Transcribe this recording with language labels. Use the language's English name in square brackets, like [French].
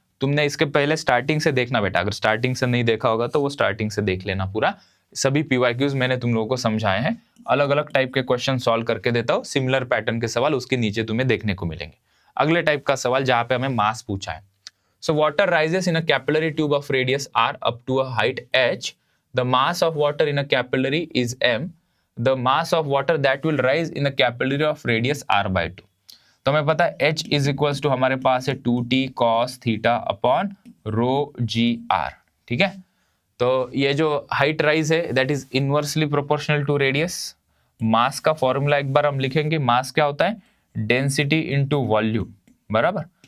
[Hindi] तुमने इसके पहले स्टार्टिंग से देखना बेटा, अगर स्टार्टिंग से नहीं देखा होगा तो वो स्टार्टिंग से देख लेना पूरा। सभी PYQs मैंने तुम लोगों को समझाए हैं, अलग अलग टाइप के क्वेश्चन सॉल्व करके देता हूँ, सिमिलर पैटर्न के सवाल उसके नीचे तुम्हें देखने को मिलेंगे। अगले टाइप का सवाल जहां पे हमें मास पूछा है। [English] So water rises in a capillary tube of radius r up to a height h. The mass of water in a capillary is m. The mass of water that will rise in a capillary of radius r/2. [Hindi] तो हमें पता है [English] h is equals to [Hindi] हमारे पास है 2t cos theta upon rho ji are, ठीक है। तो ये जो हाइट राइज है [English] That is inversely proportional to radius. [Hindi] मास का फॉर्मूला एक बार हम लिखेंगे, मास क्या होता है, डेंसिटी इंटू वॉल्यूम, बराबर।